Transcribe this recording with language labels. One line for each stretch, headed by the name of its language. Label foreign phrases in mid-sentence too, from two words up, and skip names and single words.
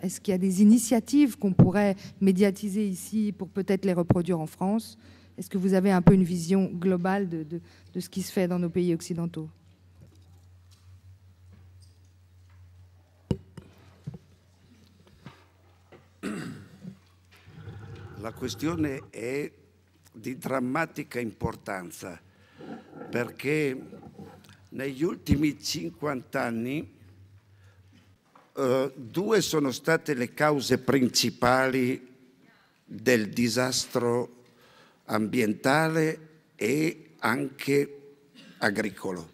French: Est-ce qu'il y a des initiatives qu'on pourrait médiatiser ici pour peut-être les reproduire en France? Est-ce que vous avez un peu une vision globale de ce qui se fait dans nos pays occidentaux?
Italian: La questione è di drammatica importanza perché negli ultimi 50 anni due sono state le cause principali del disastro ambientale e anche agricolo.